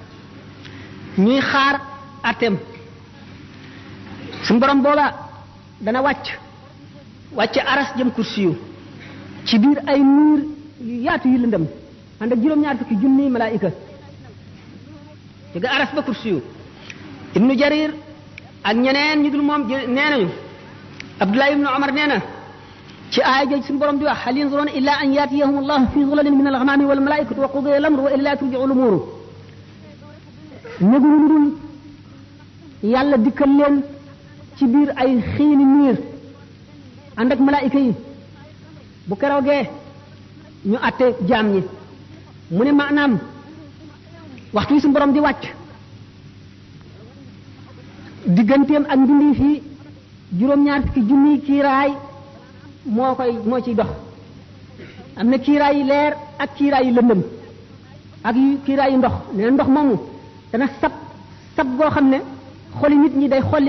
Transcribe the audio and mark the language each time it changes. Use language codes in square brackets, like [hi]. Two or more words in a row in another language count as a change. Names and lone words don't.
[wo] ñuy xaar atem suñu borom booba dana wàcc aras jëm kursi yu ci biir ay nuur yu yaatu yu lëndëm ànd ak juróom-ñaar fukki junni malaayika jóge aras ba kursi yu ibnu jarir ak ñeneen ñu dul moom nee nañu abdullah ibnu omar nee na ci aaya jooju suñu borom di wax [ar] هل ينظرون إلا أن يأتيهم الله في ظلل من الغمام والملائكة وقضي الأمر وإلى ترجع الأمور [wo] néguñu lu dul yàlla dikkal leen ci biir ay xiini niir ànd ak malaayika yi bu keroogee ñu atte jaam ñi mu ne maanaam waxtu wi suñu borom di wàcc digganteem ak mbindi fii juróom-ñaar fukki junni kiiraay moo ciy dox am na kiiraay yi leer ak kiiraay yi lëndëm ak kiiraay yi ndox nee na ndox moomu dana sab goo xam ne xoli nit ñi day xolli ko